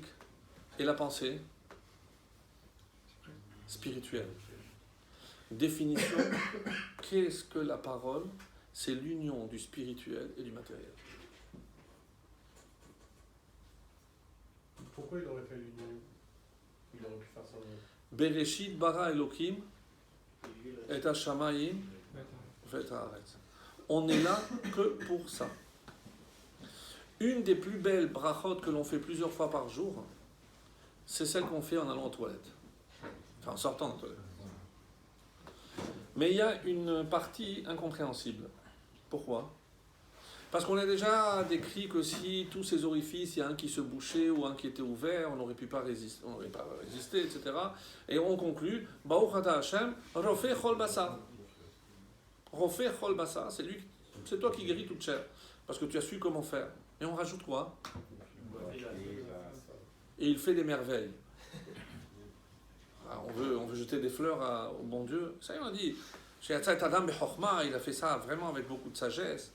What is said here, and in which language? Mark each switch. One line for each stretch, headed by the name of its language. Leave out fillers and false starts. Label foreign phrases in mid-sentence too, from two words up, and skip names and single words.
French: Et la pensée, spirituelle. Définition, qu'est-ce que la parole? C'est l'union du spirituel et du matériel. Pourquoi il aurait fait l'union? Il aurait pu faire ça.
Hebrew: בראשית ברא אלוהים את השמים ואת הארץ.
French: On est là que pour ça. Une des plus belles brachot que l'on fait plusieurs fois par jour, c'est celle qu'on fait en allant aux toilettes. Enfin, en sortant des toilettes. Mais il y a une partie incompréhensible. Pourquoi? Parce qu'on a déjà décrit que si tous ces orifices, il y a un qui se bouchait ou un qui était ouvert, on n'aurait pas résisté, etc. Et on conclut,
Hebrew: ברוך אתה השם, רופא כל בשר. רופא כל בשר,
French: c'est toi qui guéris toute chair. Parce que tu as su comment faire. Et on rajoute quoi? Et il fait des merveilles. Alors, on veut jeter des fleurs au bon Dieu. Ça, il m'a dit, chez
Hebrew: יצר אדם בחכמה,
French: il a fait ça vraiment avec beaucoup de sagesse.